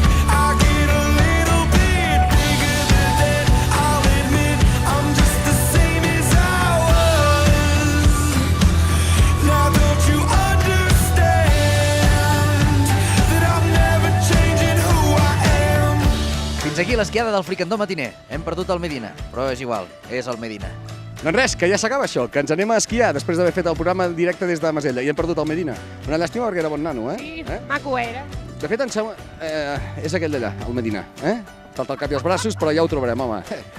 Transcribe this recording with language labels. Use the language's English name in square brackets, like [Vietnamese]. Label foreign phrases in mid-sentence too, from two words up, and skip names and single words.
[English] I get a little bit bigger than that. I'll admit I'm just the same as I was. Now don't you understand that I'm never changing who I am? [Catalan] Fins aquí l'esquiada del Fricandó matiner. Hem perdut el Medina, però és igual, és el Medina. Doncs res, que ja s'acaba això, que ens anem a esquiar després d'haver fet el programa en directe des de Masella i hem perdut el Medina. Una llàstima perquè era bon nano, Sí, eh? maco era. De fet, em sembla... és aquell d'allà, el Medina, eh? Falta el cap i els braços, però ja ho trobarem, home.